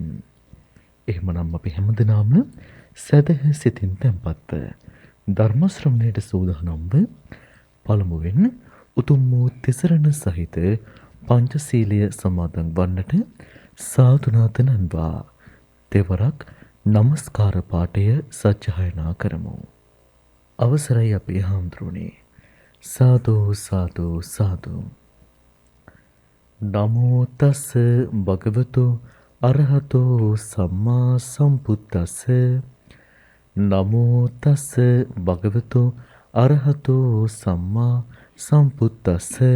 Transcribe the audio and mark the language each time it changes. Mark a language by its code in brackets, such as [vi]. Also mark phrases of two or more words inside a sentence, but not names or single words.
[si] එහෙමනම් අපි හැමදෙනාම සදහ සිතින් තැන්පත්ව ධර්ම ශ්‍රවණයට සූදානම්ව පළමුවෙන් උතුම් වූ තිසරණ සහිත පංචශීලය සමාදන් වන්නට සාදුනාද නන්වා තෙවරක් නමස්කාර පාඨය සජ්ජායනා කරමු. අවසරයි අපේ හාමුදුරුවනේ. සාදු සාදු සාදු. [pi] නමෝ තස් භගවතු අරහතෝ සම්මා සම්බුද්දස්ස. නමෝ තස් භගවතු අරහතෝ සම්මා සම්බුද්දස්ස.